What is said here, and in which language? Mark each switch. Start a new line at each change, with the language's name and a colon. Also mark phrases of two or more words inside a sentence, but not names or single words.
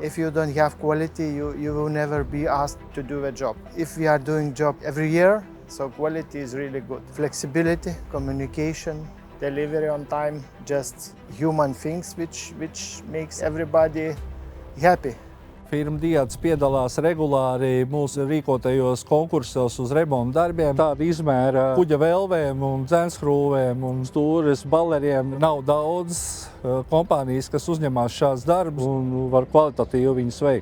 English: If you don't have quality, you will never be asked to do a job. If we are doing job every year, so quality is really good. Flexibility, communication, delivery on time, just human things which makes everybody happy.
Latvian: Firma Diat piedalās regulāri mūsu rīkotajos konkursos uz remontu darbiem. Tāda izmēra kuģa velvēm un dzenskrūvēm un stūres baleriem nav daudz kompānijas, kas uzņemās šāds darbus un var kvalitatīvi viņus veikt.